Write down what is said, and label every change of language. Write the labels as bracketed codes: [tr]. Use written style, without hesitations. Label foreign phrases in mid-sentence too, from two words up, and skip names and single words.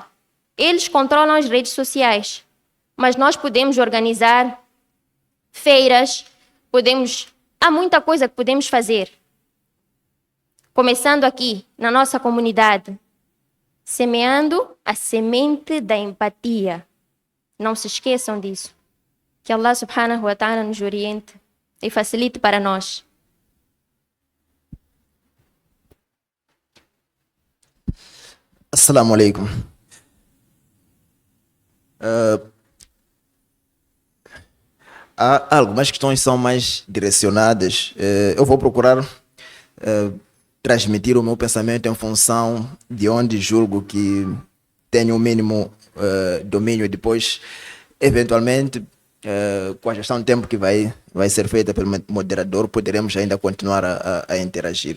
[pt] Eles controlam as redes sociais, mas nós podemos organizar feiras, há muita coisa que podemos fazer. Começando aqui, na nossa comunidade, semeando a semente da empatia. Não se esqueçam disso. Que [ar] الله سبحانه وتعالى [pt] nos oriente e facilite para nós. [ar] السلام عليكم. [pt] Há algumas questões que são mais direcionadas. Eu vou procurar transmitir o meu pensamento em função de onde julgo que tenho o mínimo domínio e depois, eventualmente, com a gestão de tempo que vai ser feita pelo moderador, poderemos ainda continuar a interagir.